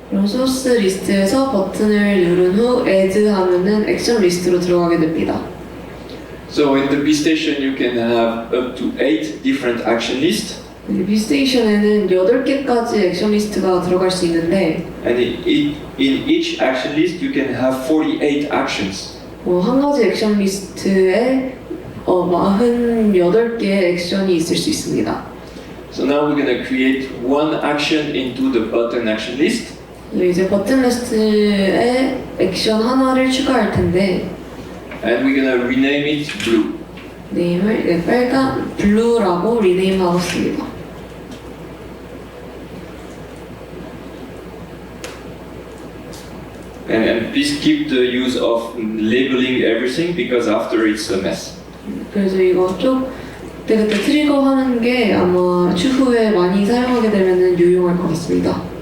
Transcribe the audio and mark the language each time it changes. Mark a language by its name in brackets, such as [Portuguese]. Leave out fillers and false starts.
[Korean] 그럼 소스 리스트에서 버튼을 누른 후 add 하면은 액션 리스트로 들어가게 됩니다. [English] So in the vStation you can have up to 8 different action lists. [Korean] 비스테이션에는 8개까지 액션 리스트가 들어갈 수 있는데 [English] and in each action list you can have 48 actions. [Korean] 한 가지 액션 리스트에 48개의 액션이 있을 수 있습니다. [English] So now we're going to create one action into the button action list. [Korean] 이제 버튼 리스트에 액션 하나를 추가할 텐데 [English] And we're going to rename it blue. [Korean] 네임을 빨간 블루라고 리네임하겠습니다. [English] And please keep the use of labeling everything because after it's a mess. [Korean] 그래서 이거 좀 그때 트리거 하는 게 아마 추후에 많이 사용하게 되면 유용할 것 같습니다.